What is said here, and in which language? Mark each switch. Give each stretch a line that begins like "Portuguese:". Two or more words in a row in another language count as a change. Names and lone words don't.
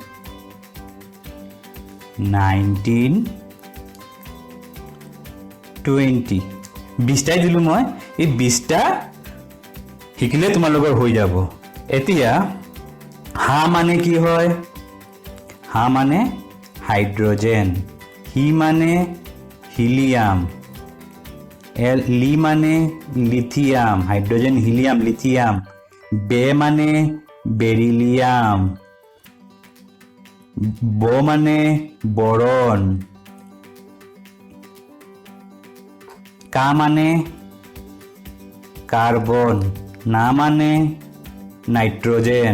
Assamese: 19 20 20টা দিলো মই এই 20টা শিকিলে তোমালোকৰ হৈ যাব এতিয়া হা মানে কি হয় হা মানে হাইড্রোজেন হি মানে হিলিয়াম লি মানে লিথিয়াম হাইড্ৰ'জেন হিলিয়াম লিথিয়াম বে মানে বেৰিলিয়াম। ব মানে বৰণ। কা মানে কাৰ্বন। না মানে নাইট্ৰজেন।